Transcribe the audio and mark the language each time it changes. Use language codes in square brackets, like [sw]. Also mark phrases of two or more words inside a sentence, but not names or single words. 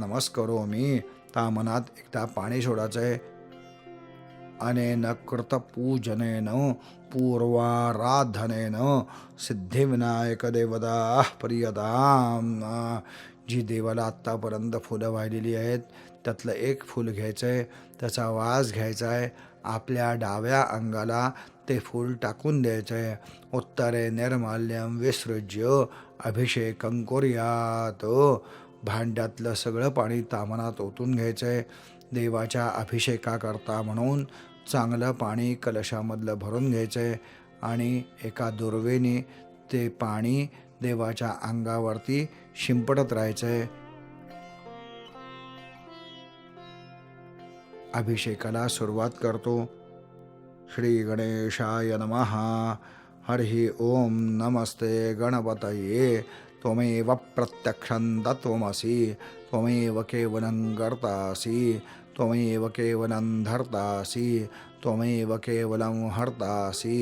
[sa] नमस्करोमि. [mr] त्या मनात एकदा पाणी सोडायचंय. [sa] अनेन कृतपूजनेन पूर्वाराधनेन सिद्धिविनायक देवता प्रियताम. [mr] जी देवाला आत्तापर्यंत फुलं वाहिलेली आहेत त्यातलं एक फूल घ्यायचं आहे, त्याचा वास घ्यायचा आहे, आपल्या डाव्या अंगाला ते फूल टाकून द्यायचं आहे. [sa] उत्तरे निर्माल्यं विसृज्य अभिषेकं कुर्यात. [mr] भांड्यातलं सगळं पाणी तामनात ओतून घ्यायचं आहे. देवाच्या अभिषेकाकरता म्हणून चांगलं पाणी कलशामधलं भरून घ्यायचं आहे आणि एका दुर्वेने ते पाणी देवाच्या अंगावरती शिंपडत राहायचं आहे. अभिषेकाला सुरुवात करतो. [sa] श्री गणेशाय नमः. हरि ओम. नमस्ते गणपतये. त्वमेव प्रत्यक्षं तत्त्वमसि. त्वमेव केवलं कर्तासि. त्वमेव केवलं धर्तासि. त्वमेव केवलं हर्तासि.